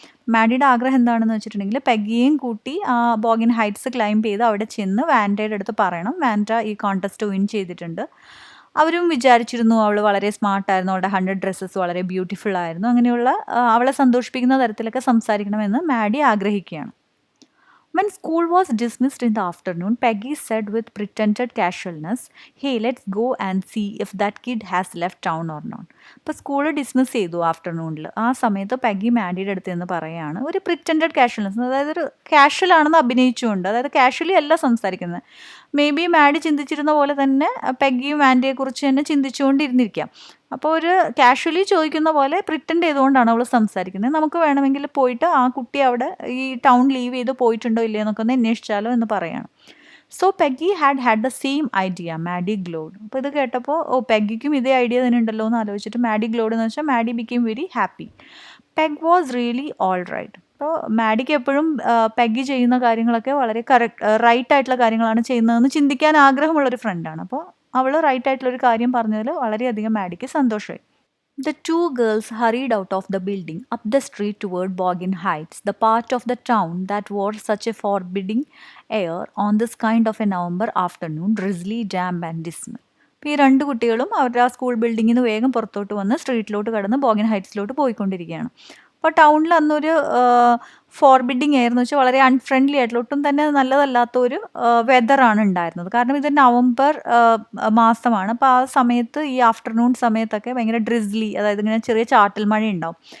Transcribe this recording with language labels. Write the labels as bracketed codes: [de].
[ml] മാഡിയുടെ ആഗ്രഹം എന്താണെന്ന് വെച്ചിട്ടുണ്ടെങ്കിൽ പെഗ്ഗിയെയും കൂട്ടി ആ ബോഗിൻ ഹൈറ്റ്സ് ക്ലൈം ചെയ്ത് അവിടെ ചെന്ന് വാൻഡയുടെ അടുത്ത് പറയണം, വാൻഡ ഈ കോൺടെസ്റ്റ് വിൻ ചെയ്തിട്ടുണ്ട്. അവരും വിചാരിച്ചിരുന്നു അവൾ വളരെ സ്മാർട്ടായിരുന്നു, അവളുടെ 100 ഡ്രസ്സസ് വളരെ ബ്യൂട്ടിഫുൾ ആയിരുന്നു. അങ്ങനെയുള്ള അവളെ സന്തോഷിപ്പിക്കുന്ന തരത്തിലൊക്കെ സംസാരിക്കണമെന്ന് മാഡി ആഗ്രഹിക്കുകയാണ്. [en] When school was dismissed in the afternoon, Peggy said with pretended casualness, "Hey, let's go and see if that kid has left town or not." [ml] ഇപ്പോൾ സ്കൂൾ ഡിസ്മിസ് ചെയ്തു ആഫ്റ്റർനൂണിൽ. ആ സമയത്ത് പെഗ്ഗി മാഡിയുടെ അടുത്ത് നിന്ന് പറയുകയാണ്, ഒരു പ്രിറ്റൻഡഡ് കാഷ്വൽനെസ്, അതായത് ഒരു കാഷ്വൽ ആണെന്ന് അഭിനയിച്ചുകൊണ്ട്, അതായത് കാഷ്വലി അല്ല സംസാരിക്കുന്നത്. മേ ബി മാഡി ചിന്തിച്ചിരുന്ന പോലെ തന്നെ പെഗ്ഗിയും മാഡിയെക്കുറിച്ച് തന്നെ ചിന്തിച്ചുകൊണ്ടിരുന്നിരിക്കാം. അപ്പോൾ ഒരു കാഷ്വലി ചോദിക്കുന്ന പോലെ പ്രിറ്റൻഡ് ചെയ്തുകൊണ്ടാണ് അവൾ സംസാരിക്കുന്നത്. നമുക്ക് വേണമെങ്കിൽ പോയിട്ട് ആ കുട്ടി അവിടെ ഈ ടൗൺ ലീവ് ചെയ്ത് പോയിട്ടുണ്ടോ ഇല്ലയോ എന്നൊക്കെ ഒന്ന് അന്വേഷിച്ചാലോ എന്ന് പറയാണ്. [en] So Peggy had the same idea, Maddie glowed. [ml] അപ്പോൾ ഇത് കേട്ടപ്പോൾ പെഗ്ഗിക്കും ഇതേ ഐഡിയ തന്നെ ഉണ്ടല്ലോ എന്ന് ആലോചിച്ചിട്ട് മാഡി ഗ്ലോഡ് എന്ന് വെച്ചാൽ [en] Maddie became very happy. Peg was really all right. [ml] അപ്പോൾ മാഡിക്ക് എപ്പോഴും പെഗ്ഗി ചെയ്യുന്ന കാര്യങ്ങളൊക്കെ വളരെ റൈറ്റ് ആയിട്ടുള്ള കാര്യങ്ങളാണ് ചെയ്യുന്നതെന്ന് ചിന്തിക്കാൻ ആഗ്രഹമുള്ളൊരു ഫ്രണ്ടാണ്. അപ്പോൾ അവൾ റൈറ്റ് ആയിട്ടുള്ളൊരു കാര്യം പറഞ്ഞതിൽ വളരെയധികം മാഡിക്ക് സന്തോഷമായി. [en] The two girls hurried out of the building, up the street toward Boggin Heights, the part of the town that wore such a forbidding air on this kind of a November afternoon, drizzly, damp and dismal. [ml] അപ്പോൾ ഈ രണ്ട് കുട്ടികളും അവരുടെ ആ school ബിൽഡിങ്ങിൽ നിന്ന് വേഗം പുറത്തോട്ട് വന്ന് സ്ട്രീറ്റിലോട്ട് കടന്ന് ബോഗിൻ ഹൈറ്റ്സിലോട്ട് പോയിക്കൊണ്ടിരിക്കുകയാണ്. അപ്പോൾ ടൗണിൽ അന്നൊരു ഫോർബിഡിങ് എയർ എന്ന് വെച്ചാൽ വളരെ അൺഫ്രണ്ട്ലി ആയിട്ടുള്ള ഒട്ടും തന്നെ നല്ലതല്ലാത്ത ഒരു വെതറാണ് ഉണ്ടായിരുന്നത്. കാരണം ഇത് നവംബർ മാസമാണ്. അപ്പോൾ ആ സമയത്ത് ഈ ആഫ്റ്റർനൂൺ സമയത്തൊക്കെ ഭയങ്കര ഡ്രിസ്ലി, അതായത് ഇങ്ങനെ ചെറിയ ചാറ്റൽ മഴ ഉണ്ടാവും.